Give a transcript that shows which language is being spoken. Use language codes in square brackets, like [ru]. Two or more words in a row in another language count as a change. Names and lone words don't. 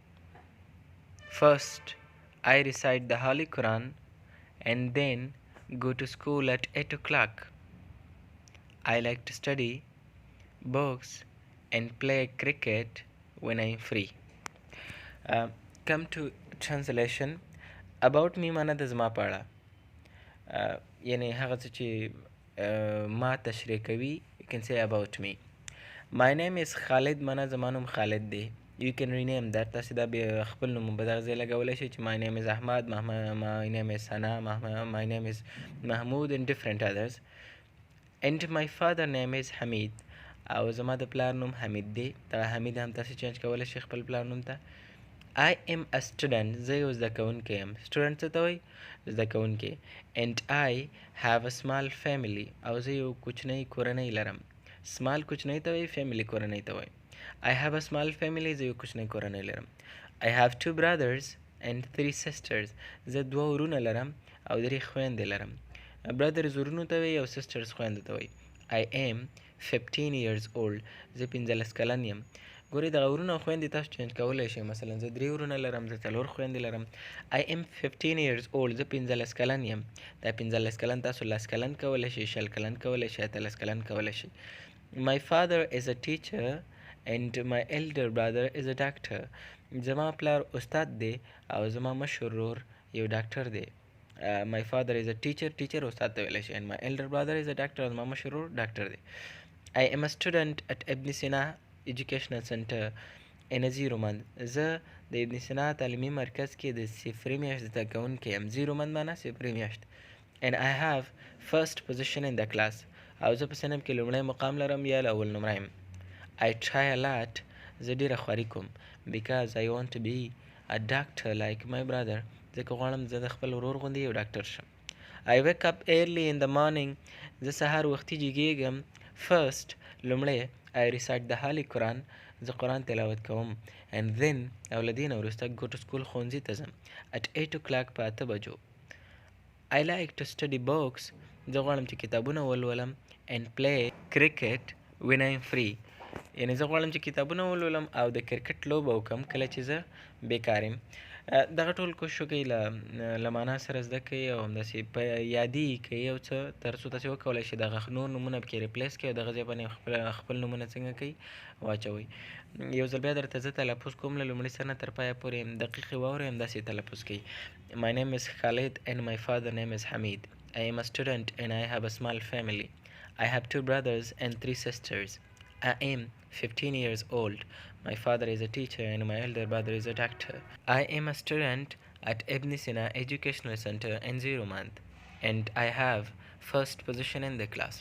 [en] First, I recite the Holy Quran and then go to school at 8 o'clock. I like to study books and play cricket when I am free. Come to translation. About me [ps] معنی د زما په اړه، یعنی هغه څه چې ما تشریح کوي. [en] You can say about me. My name is Khalid [ps] معنی زما نوم خالد دی. [en] You can rename that. [ps] تاسې دا بیا خپل نوم په دغه ځای لګولی شئ چې [en] my name is Ahmad, my name is Sana, my name is Mahmoud and different others. And my father name is Hamid. [ps] او زما د پلار نوم حمید دی. دغه حمید هم تاسې چینج کولی شئ خپل پلار نوم ته. [en] I am a student. [ps] زه یو زده کوونکی یم. student څه ته وایي؟ زده کوونکی. [en] And I have a small family. [ps] او زه یو کوچنی کورنۍ لرم. small کوچنۍ ته وایي، family کورنۍ ته وایي. [en] I have a small family. [ps] زه یو کوچنی کورنۍ لرم. [en] I have 2 brothers and 3 sisters. [ps] زه 2 ورونه لرم او 3 خویندې لرم. brothers ورونو ته وایي او sisters خویندو ته وایي. [en] I am 15 years old. [ps] زه 15 کلن یم. ګورئ دغه ورونه او خویندې تاسو چینج کولی شئ. مثلا زه 3 ورونه لرم، زه 4 خویندې لرم. [en] I am 15 years old. [ps] زه 15 کلن یم. دا 15 کلن تاسو 10 کلن کولی شئ، 20 کلن کولی شئ، 13 کلن کولی شئ. [en] My father is a teacher and my elder brother is a doctor. [ps] زما پلار استاد دی او زما مشر ورور یو ډاکټر دی. [en] My father is a teacher [ps] استاد ته ویلی شي. [en] And my elder brother is a doctor. [ps] زما مشر ورور ډاکټر دی. [en] I am a student at Ibn Sina Educational Center in a 0 month. [ps] زه د ابن سینا تعلیمي مرکز کې د 0 میاشت زده کوونکی یم. 0 month معنی 0 میاشت. [en] And I have first position in the class. [ps] او زه په صنف کې لومړی مقام لرم یا اول نمره یم. [en] I try a lot. [ps] زه ډېره خواري کوم. [en] because I want to be a doctor like my brother. [ps] ځکه غواړم زه د خپل ورور غوندې یو ډاکټر شم. [en] I wake up early in the morning. [ps] زه سهار وختي جګېږم. [en] First, لومړی I recite the Holy Quran. [ps] زه قرآن تلاوت کوم. [en] and then [ps] او له دې نه وروسته [en] go to school [ps] ښوونځي ته ځم [en] at 8 o'clock [ps] په 8 بجو. [en] I like to study books. [ps] زه غواړم چې کتابونه ولولم [en] and play cricket when I'm free. [ps] یعنی زه غواړم چې کتابونه ولولم او د کرکټ لوبه وکړم کله چې زه بیکار یم. دغه ټول کوشش وکړئ له معنا سره زده کړئ او همداسې په یادي کړئ یو څه تر څو تاسې وکولی شئ دغه نور نومونه پکې ریپلیس کړئ او دغه ځای باندې خپل نومونه څنګه کوئ واچوئ. یو ځل بیا درته زه تلفظ کوم له لومړي سر نه تر پایه پورې دقیقې واورئ همداسې تلفظ کړئ. [en] My name is Khalid and my father name is Hamid. I am a student and I have a small family. I have 2 brothers and 3 sisters. I am 15 years old. My father is a teacher and my elder brother is a doctor. I am a student at Ibn Sina Educational Center in Zermatt and I have first position in the class.